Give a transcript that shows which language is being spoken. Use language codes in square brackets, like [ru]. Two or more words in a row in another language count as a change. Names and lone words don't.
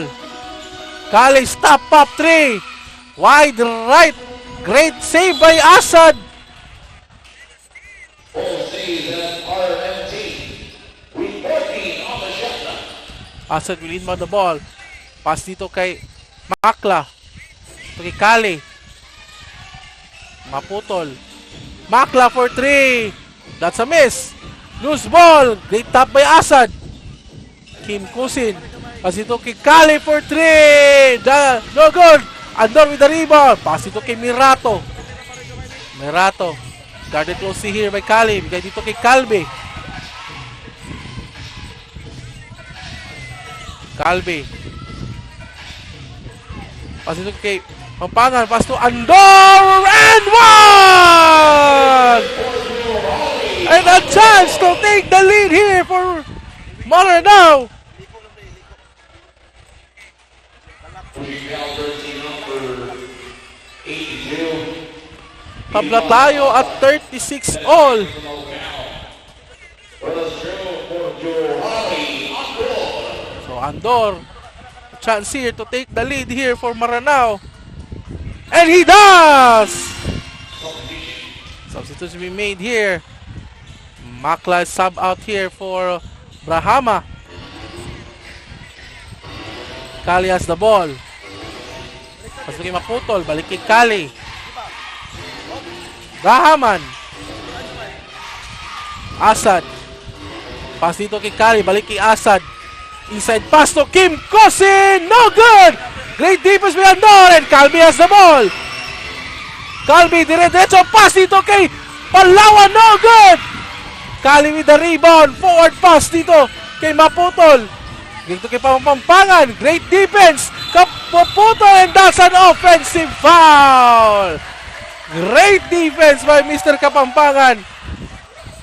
[en] Kali stop up 3. Wide right. Great save by Asad. Full save at RMT. With 14 on the shot clock. Asad will inbound the ball. [tl] Pass dito kay Makla. Ito kay Kali. [en] Maputol. Makla for 3. That's a miss. Loose ball. Great tap by Asad. [tl] Kim Kusin. Pass ito kay Kali for 3. [en] No good. Andor with the rebound. Pass [tl] ito kay Mirato. [en] Mirato. Guarded closely here by Kali. [tl] Bigay dito kay Calvi. Calvi. Pass ito kay Pampangan. [en] Pass to Andor. And 1! And a chance to take the lead here for Maranao. [tl] Tabla tayo at 36 all. [en] So Andor, a chance here to take the lead here for Maranao. And he does! Substitution be made here. Makla is sub out here for Brahama. Kali has the ball. [tl] Pasok kay Maputol. Balik kay Kali. Brahaman. Asad. Pass dito kay Kali. Balik kay Asad. [en] Inside pass to Kim Kusin. No good! Great defense by Andor. And Calvi has the ball. [tl] Calvi dire-diretso. Pass dito kay Palawan. [en] No good! Kali with the rebound. Forward pass [tl] dito kay Maputol. Dito kay Pampangan. [en] Great defense. [tl] Maputol, [en] and that's an offensive foul. Great defense by Mr. Kapampangan.